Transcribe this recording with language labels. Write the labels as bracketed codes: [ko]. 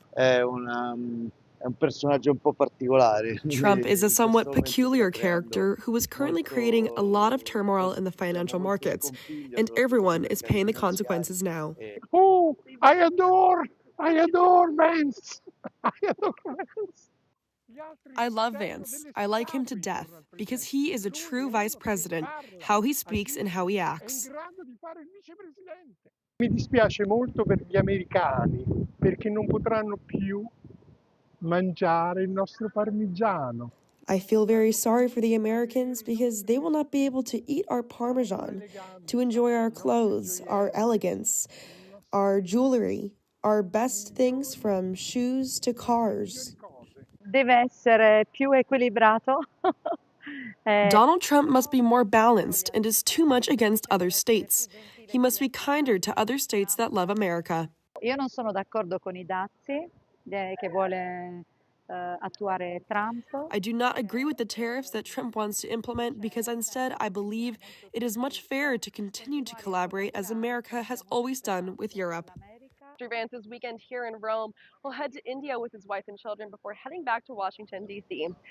[en] Trump is a somewhat peculiar character who is currently creating a lot of turmoil in the financial markets, and everyone is paying the consequences now. Oh, I adore Vance. I love Vance. I like him to death because he is a true vice president, how he speaks and how he acts. [it] Mi dispiace molto per gli americani perché non potranno più mangiare il nostro parmigiano. [en] I feel very sorry for the Americans because they will not be able to eat our Parmesan, to enjoy our clothes, our elegance, our jewelry, our best things from shoes to cars. [it] Deve essere più equilibrato. [en] Donald Trump must be more balanced and is too much against other states. He must be kinder to other states that love America. [it] Io non sono d'accordo con I dazi che vuole attuare Trump. [en] I do not agree with the tariffs that Trump wants to implement because instead I believe it is much fairer to continue to collaborate as America has always done with Europe. After Vance's weekend here in Rome, he'll head to India with his wife and children before heading back to Washington, D.C.